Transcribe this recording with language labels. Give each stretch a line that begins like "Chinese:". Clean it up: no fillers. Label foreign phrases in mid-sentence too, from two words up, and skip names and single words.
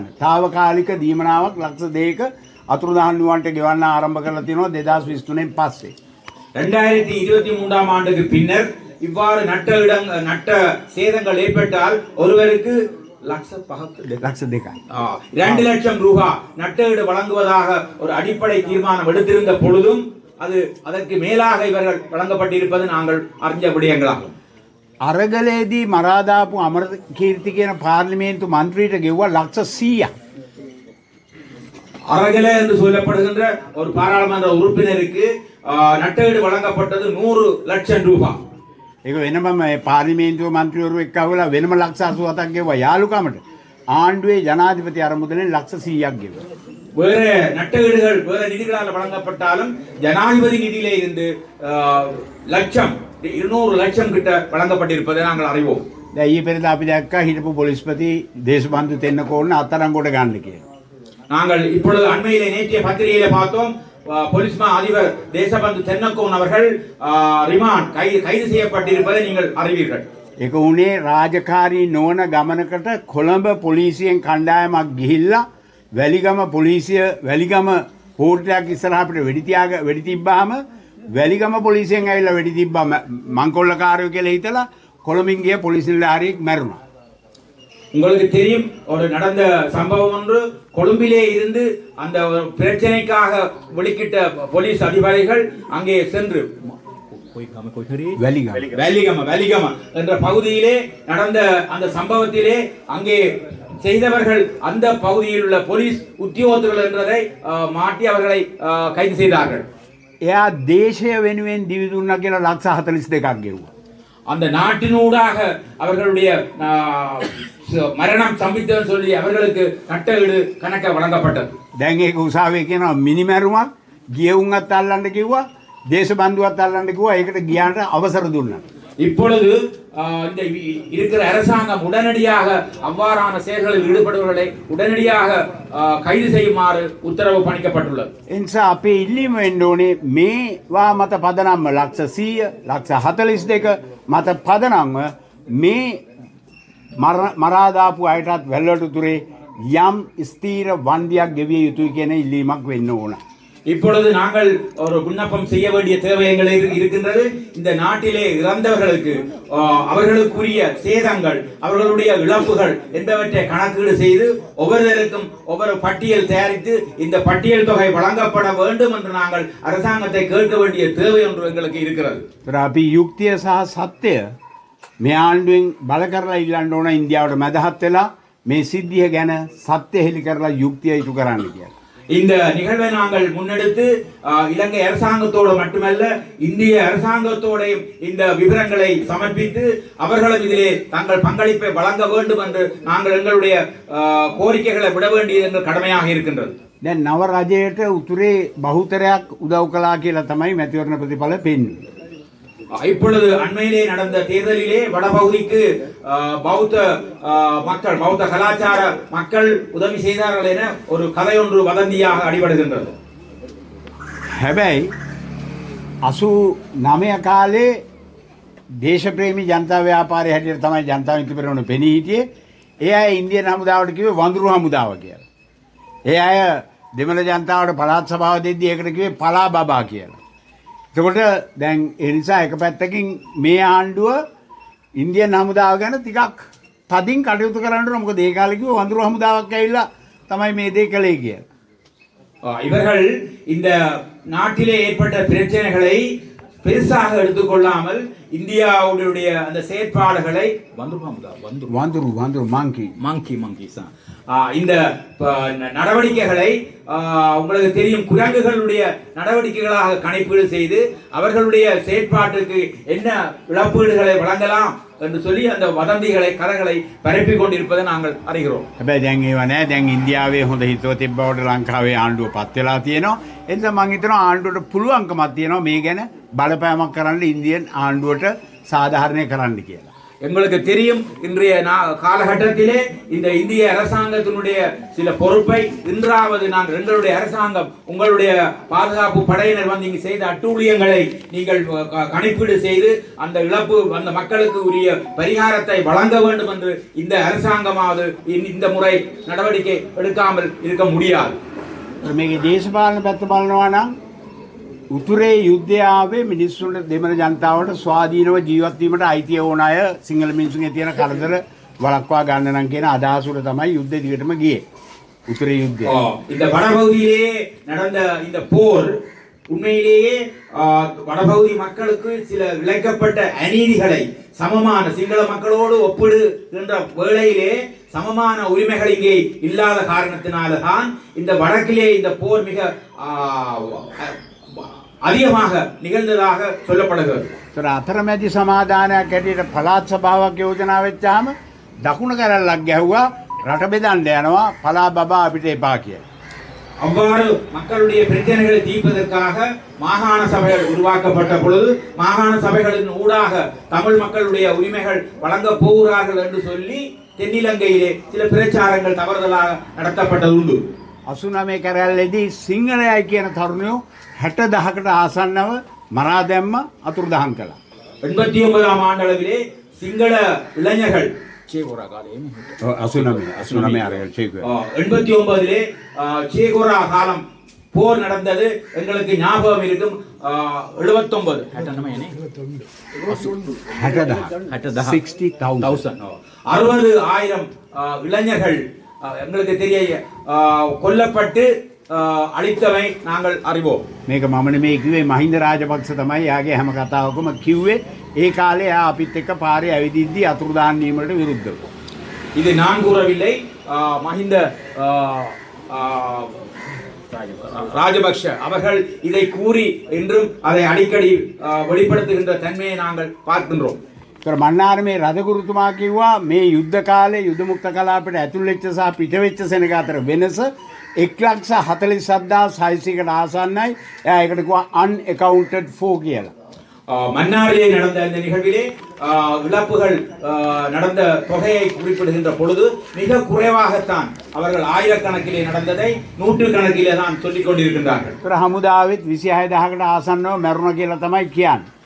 Sinhala: తాවකාලික දීමනාවක් ලක්ෂ 2ක අතුරුදහන් වුණාන්ට ගෙවන්න ආරම්භ කරලා තියෙනවා 2023න් පස්සේ.
Tamil: 2023ஆம் ஆண்டுக்கு பின்னர் இவ்வாறு நட்ட சேதங்கள் ஏற்பட்டால் ஒருவருக்கு லட்ச
Sinhala: 2යි.
Tamil: 2 லட்சம் ரூபாய் நட்டஈடு வழங்குவதாக ஒரு அடிப்படை தீர்மானம் எடுத்திருந்த பொழுதும் அதற்கு மேலாக இவர்கள் வழங்கப்பட்டிருப்பது நாங்கள் அறிஞ்ச விடயங்களாகும்.
Sinhala: අරගලේදී මරාදාපු අමරකීර්ති කියන පාර්ලිමේන්තු මන්ත්‍රීට ගෙව්වා ලක්ෂ 100ක්.
Tamil: அரகல என்று சொல்லப்படுகின்ற ஒரு பாராளுமன்ற உறுப்பினருக்கு நட்டஈடு வழங்கப்பட்டது 100 லட்சம் ரூபாய்.
Sinhala: ඒක වෙනම පාර්ලිමේන්තුවේ මන්ත්‍රීවරු එක්ක අවුලා වෙනම ලක්ෂ 87ක් ගෙව්වා යාළුකමට. ආණ්ඩුවේ ජනාධිපති අරමුදලෙන් ලක්ෂ 100ක් ගෙව්වා.
Tamil: வேற நட்டஈடுகள் வேற நிதிகளால் வழங்கப்பட்டாலும் ஜனாதிபதி நிதியிலே இருந்து லட்சம் 200 லட்சம் கிட்ட வழங்கப்பட்டிருப்பதை நாங்கள் அறிவோம்.
Sinhala: දැන් ඊයේ පෙරේද අපි දැක්කා හිටපු පොලිස්පති දේශබන්දු තෙන්නකෝන් අත්අඩංගුවට ගන්න කියලා.
Tamil: நாங்கள் இப்பொழுது அண்மையிலே நேற்றைய பத்திரிகையிலே பார்த்தோம், போலீஸ் மா அதிபர் தேசபந்து தென்னக்கோன் அவர்கள் ரிமாண்ட் கைது செய்யப்பட்டிருப்பதை நீங்கள் அறிவீர்கள்.
Sinhala: ඒක උනේ රාජකාරී නොවන ගමනකට කොළඹ පොලිසියෙන් කණ්ඩායමක් ගිහිල්ලා වැලිගම පොලිසිය වැලිගම හෝටලයක් ඉස්සරහ අපිට වෙඩි තිබ්බාම වැලිගම පොලිසියෙන් ඇවිල්ලා වෙඩි තිබ්බා මංකොල්ලකාරයෝ කියලා හිතලා කොළඹින් ගිය පොලිස් නිලධාරියෙක් මැරුණා.
Tamil: உங்களுக்கு தெரியும் ஒரு நடந்த சம்பவம் ஒன்று, கொழும்பிலே இருந்து அந்த பிரச்சனைக்காக வெளிக்கிட்ட போலீஸ் அதிகாரிகள் அங்கே சென்று வெலிகம என்ற பகுதியிலே நடந்த அந்த சம்பவத்திலே அங்கே செய்தவர்கள் அந்த பகுதியில் உள்ள போலீஸ் உத்தியோகத்தர்கள் என்றதை மாட்டி அவர்களை கைது செய்தார்கள்.
Sinhala: එයා දේශය වෙනුවෙන් දිවිදුන්නා කියලා ලක්ෂ 42ක් ගෙව්වා.
Tamil: அந்த நாட்டினூடாக அவர்களுடைய மரணம் சம்பித்தன்னு சொல்லி அவர்களுக்கு நட்டஈடு கணக்க வழங்கப்பட்டது.
Sinhala: දැන් ඒක උසාවියේ කියනවා මිනිමැරුමක් ගියවුන්වත් අල්ලන්න කිව්වා, දේශබන්දුවත් අල්ලන්න කිව්වා. ඒකට ගියාට අවසර දුන්නා.
Tamil: இப்பொழுது இந்த இருக்கிற அரசாங்கம் உடனடியாக அவ்வாறான செயல்களில் ஈடுபடுபவர்களை உடனடியாக கைது செய்யுமாறு உத்தரவு பணிக்கப்பட்டுள்ளது. එනිසා අපේ ඉල්ලීම වෙන්න ඕනේ මේවා මත පදනම්ව ලක්ෂ 100 ලක්ෂ 42 මත පදනම්ව මේ මරා දාපු අයටත් වැල්වටුතුරේ යම් ස්ථීර වන්දියක් ගෙවිය යුතුයි කියන ඉල්ලීමක් වෙන්න ඕන. இப்பொழுது நாங்கள் ஒரு விண்ணப்பம் செய்ய வேண்டிய தேவை எங்களுக்கு இருக்கின்றது. இந்த நாட்டிலே இறந்தவர்களுக்கு அவர்களுக்குரிய சேதங்கள், அவர்களுடைய இழப்புகள் என்பவற்றை கணக்கீடு செய்து ஒவ்வொருவருக்கும் ஒவ்வொரு பட்டியல் தயாரித்து இந்த பட்டியல் தொகை வழங்கப்பட வேண்டும் என்று நாங்கள் அரசாங்கத்தை கேட்க வேண்டிய தேவை ஒன்று எங்களுக்கு இருக்கிறது.
Sinhala: අපි යුක්තිය සහ සත්‍යය මේ ආණ්ඩුවෙන් බල කරලා ඉල්ලන්න ඕන ඉන්දියාවට මැදහත් වෙලා මේ සිද්ධිය ගැන සත්‍ය හෙළි කරලා යුක්තිය ඉටු කරන්න කියලා.
Tamil: இந்த நிகழ்வை நாங்கள் முன்னெடுத்து இலங்கை அரசாங்கத்தோடு மட்டுமல்ல இந்திய அரசாங்கத்தோடையும் இந்த விவரங்களை சமர்ப்பித்து அவர்களும் இதிலே தங்கள் பங்களிப்பை வழங்க வேண்டும் என்று நாங்கள் எங்களுடைய கோரிக்கைகளை விட வேண்டியது என்ற கடமையாக இருக்கின்றது.
Sinhala: දැන් නව රජයට උතුරේ බහුතරයක් උදව් කළා කියලා තමයි මැතිවරණ ප්‍රතිඵල පෙන්වන්නේ.
Tamil: இப்பொழுது அண்மையிலே நடந்த தேர்தலிலே வடபகுதிக்கு பௌத்த மக்கள், பௌத்த கலாச்சார மக்கள் உதவி செய்தார்கள் என ஒரு கதை ஒன்று வதந்தியாக அடிபடுகின்றது.
Sinhala: හැබැයි 89 කාලේ දේශප්‍රේමී ජනතා ව්‍යාපාරයේ හැටියට තමයි ජනතා විමුක්තිපෙරමුණ පෙනී හිටියේ. ඒ අය ඉන්දියන් හමුදාවට කිව්වේ වඳුරු හමුදාව කියලා. ඒ අය දෙමළ ජනතාවට පළාත් සභාව දෙද්දී ඒකට කිව්වේ පලා බබා කියලා. එතකොට දැන් ඒ නිසා එක පැත්තකින් මේ ආණ්ඩුව ඉන්දියන් හමුදාව ගැන ටිකක් තදින් කටයුතු කරන්න ඕන. මොකද ඒ කාලේ කිව්ව වඳුරු හමුදාවක් ඇවිල්ලා තමයි මේ දේ කළේ කියලා.
Tamil: இவர்கள் இந்த நாட்டிலே ஏற்பட்ட பிரச்சனைகளை பெருசாக எடுத்துக்கொள்ளாமல் இந்தியாவுடைய அந்த செயற்பாடுகளை
Sinhala: වඳුරු
Tamil: மங்கி இந்த நடவடிக்கைகளை உங்களுக்கு தெரியும் குரங்குகளுடைய நடவடிக்கைகளாக கணிப்பீடு செய்து அவர்களுடைய செயற்பாட்டுக்கு என்ன இழப்பீடுகளை வழங்கலாம் என்று சொல்லி அந்த வதந்திகளை கதைகளை பரப்பிக் கொண்டிருப்பதை நாங்கள் அறிகிறோம்.
Sinhala: හැබැයි දැන් ඒව නෑ. දැන් ඉන්දියාවේ හොඳ හිතවතෙක් බවට ලංකාවේ ආණ්ඩුව පත් වෙලා තියෙනවා. ඒ නිසා මම හිතනවා ආණ්ඩුවට පුළුවන්කමක් තියෙනවා මේ ගැන බලපෑමක් කරන්න ඉන්දියන් ආණ්ඩුවට සාධාරණය කරන්න කියලා.
Tamil: எங்களுக்கு தெரியும் இன்றைய காலகட்டத்திலே இந்த இந்திய அரசாங்கத்தினுடைய சில பொறுப்பை இன்றாவது நாங்கள் எங்களுடைய அரசாங்கம் உங்களுடைய பாதுகாப்பு படையினர் வந்து இங்கு செய்த அட்டூழியங்களை நீங்கள் கணிப்பீடு செய்து அந்த இழப்பு அந்த மக்களுக்கு உரிய பரிகாரத்தை வழங்க வேண்டும் என்று இந்த அரசாங்கமாவது இந்த முறை நடவடிக்கை எடுக்காமல் இருக்க முடியாது.
Sinhala: මේකේ දේශපාලන පැත්ත බලනවා නම් උතුරේ යුද්ධය ආවේ මිනිස්සුන්ට දෙමළ ජනතාවට ස්වාධීනව ජීවත් වීමට අයිතිය ඕන අය සිංහල මිනිසුන්ගේ තියෙන කරදර වළක්වා ගන්න නම් කියන අදහසට තමයි යුද්ධ දිගටම ගියේ. උතුරේ යුද්ධය.
Tamil: இந்த வடபகுதியிலே நடந்த இந்த போர் உண்மையிலேயே வடபகுதி மக்களுக்கு சில இழைக்கப்பட்ட அநீதிகளை சமமான சிங்கள மக்களோடு ஒப்பிடுகின்ற வேளையிலே சமமான உரிமைகள் இங்கே இல்லாத காரணத்தினால்தான் இந்த வடக்கிலே இந்த போர் மிக அதிகமாக நிகழ்ந்ததாக சொல்லப்படுகிறது.
Sinhala: අතරමැදි සමාදානයක් ඇටියට පළාත් සභාවක් යෝජනා වෙච්චාම දකුණ කැරල්ලක් ගැහුවා රට බෙදන්න යනවා පලා බබා අපිට එපා කියලා.
Tamil: அவ்வாறு மக்களுடைய பிரச்சனைகளை தீர்ப்பதற்காக மாகாண சபைகள் உருவாக்கப்பட்ட பொழுது மாகாண சபைகளின் ஊடாக தமிழ் மக்களுடைய உரிமைகள் வழங்கப் போகிறார்கள் என்று சொல்லி தென்னிலங்கையிலே சில பிரச்சாரங்கள் தவறுதலாக நடத்தப்பட்டது உண்டு.
Sinhala: 89 කැරැල්ලේදී සිංහලයි කියන තරුණයෝ 60,000කට ආසන්නව මරා දැම්ම අතුරුදහන් කළා.
Tamil: 89ஆம் ஆண்டளவிலே சிங்கள இளைஞர்கள் 89 சேகோரா காலம் போர் நடந்தது எங்களுக்கு ஞாபகம் இருக்கும். 79 60,000 இளைஞர்கள் எங்களுக்கு தெரிய கொல்லப்பட்டு අලිත්තමයි நாங்கள் அறிவோம்.
Sinhala: මේක මම නෙමෙයි කිව්වේ මහින්ද රාජපක්ෂ තමයි යාගේ හැම කතාවකම කිව්වේ ඒ කාලේ එයා අපිත් එක්ක පාරේ ඇවිදිද්දි අතුරුදහන් වීමට විරුද්ධව.
Tamil: இது நான் கூறவில்லை. மஹிந்த ராஜபக்ஷ அவர்கள் இதை கூறி இன்றும் அதை அடிக்கடி வெளிப்படுத்துகின்ற தன்மையை நாங்கள் பார்க்கின்றோம்.
Sinhala: මන්නාරමේ රජගුරුතුමා කිව්වා මේ යුද්ධ කාලේ යුද මුක්ත කලාපයට ඇතුල් වෙච්ච සහ පිට වෙච්ච සෙනග අතර වෙනස 1,47,600කට ආසන්නයි. එයා ඒකට කිව්වා
English: unaccounted for
Sinhala: කියලා.
Tamil: மன்னாரிலே நடந்த இந்த நிகழ்விலே இழப்புகள் நடந்த தொகையை குறிப்பிடுகின்ற பொழுது மிக குறைவாகத்தான் அவர்கள் ஆயிரக்கணக்கிலே நடந்ததை நூற்றுக்கணக்கிலே தான் சொல்லிக் கொண்டிருக்கின்றார்கள்.
Sinhala: හමුදාවෙත් 26,000කට ආසන්නව මැරුණා කියලා තමයි කියන්නේ.